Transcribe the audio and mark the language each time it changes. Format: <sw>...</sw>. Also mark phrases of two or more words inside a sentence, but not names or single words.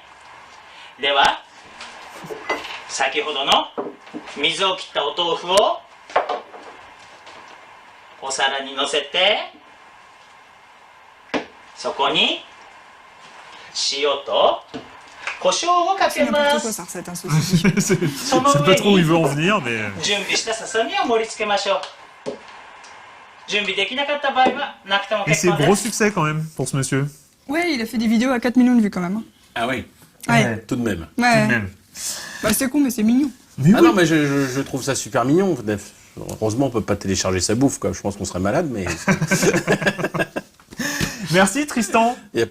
<ja>では先ほどの水を切ったお豆腐をお皿にのせて、そこに塩と胡椒をかけ</ja> <fr>C'est</fr> <ja>ま</ja> <fr>n'importe quoi,</fr> <ja>す。</ja> <fr>ça recette, un saucisson. C'est pas trop où il veut en venir, mais...</fr> <ja>準備したささみを盛り付けましょう。準備できなかった場合はなくても</ja> <fr>Et</fr> <ja>結</ja> <fr>c'est</fr> <ja>構で</ja> <fr>gros</fr> <ja>す。</ja> <fr>succès quand même pour ce monsieur. Ouais, il a fait des vidéos à 4 millions de vues quand même. Hein. Ah oui, Ouais. tout de même. Ouais. Même. Bah, c'est con, mais c'est mignon. Mais Ah oui. non, mais je trouve ça super mignon. Heureusement, on peut pas télécharger sa bouffe, quoi. Je pense qu'on serait malade, mais Merci Tristan. il y a pas de quoi.</fr>